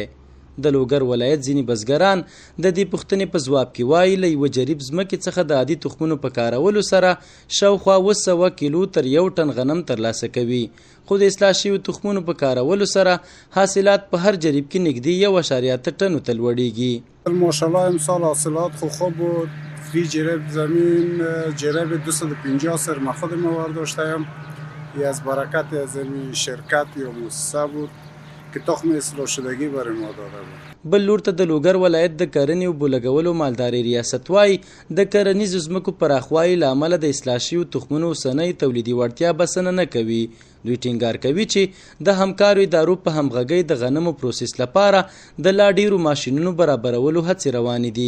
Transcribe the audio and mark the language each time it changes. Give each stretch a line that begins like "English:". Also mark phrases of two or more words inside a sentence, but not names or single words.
Pashto: د لوګر ولایت ځینې بزګران د دې پوښتنې په ځواب کې وایي له یوه جریب ځمکې څخه د عادي تخمونو په کارولو سره شاوخوا 200 کیلو تر 1 ټن غنم ترلاسه کوي، خو د اصلاح شویو تخمونو په کارولو سره حاصلات په هر جریب کې نږدې 1.3 ټنو ته لوړیږي.
Persian: ماشاءالله امسال حاصلات خوب بود. فی جریب زمین جریب 250 سر ما خودم وارداشتم. از برکت از این شرکت یا مؤسسه بود که تخم اصلاح شدگی برای ما داده بود.
Pashto: بل لور ته د لوګر ولایت د کرنې او بولګولو مالداري ریاست وایي د کرنیزو ځمکو پراخوالي له امله د اصلاح شویو تخمونو اوسنۍ تولیدي وړتیا بسنه نه کوي. دوی ټینګار کوي چې د همکارو ادارو په همغږۍ د غنمو پروسس لپاره د لا ډیرو ماشینونو برابرولو هڅې روانې دي.